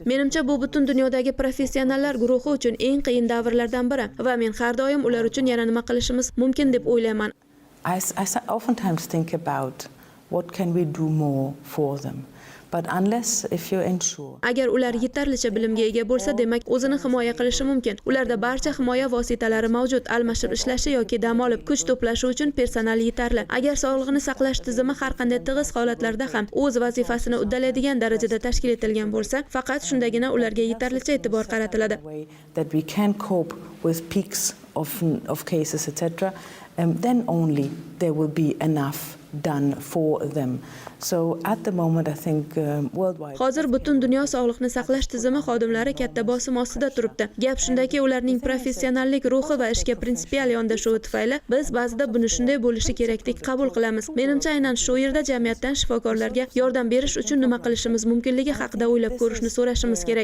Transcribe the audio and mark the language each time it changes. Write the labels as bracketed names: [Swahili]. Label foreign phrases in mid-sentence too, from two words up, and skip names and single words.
[Uzbek] Menimcha bu butun dunyodagi professionallar guruhi uchun eng qiyin davrlardan biri va men har doim ular uchun yana nima qilishimiz mumkin deb o'ylayman. [English] I oftentimes think about what can we do more for them. But unless if you ensure [Uzbek] Agar ular yetarlicha bilimga ega bo'lsa, demak o'zini himoya qilishi mumkin. Ularda barcha himoya vositalari mavjud, almashib ishlashi yoki dam olib kuch to'plashi uchun personal yetarli. Agar sog'liqni saqlash tizimi har qanday tig'iz holatlarda ham o'z vazifasini uddalaydigan darajada tashkil etilgan bo'lsa, faqat shundagina ularga yetarlicha e'tibor qaratiladi. [English] that we can cope with peaks of cases, etc., then only there will be enough done for them. So at the moment I think worldwide [Uzbek] Hozir butun dunyo sog'liqni saqlash tizimi xodimlari katta bosim ostida turibdi. Gap shundaki, ularning professionallik ruhi va ishga prinsipial yondashuvi tufayli biz ba'zida buni shunday bo'lishi kerakdek qabul qilamiz. Menimcha aynan shu yerda jamiyatdan shifokorlarga yordam berish uchun nima qilishimiz mumkinligi haqida o'ylab ko'rishni so'rashimiz kerak.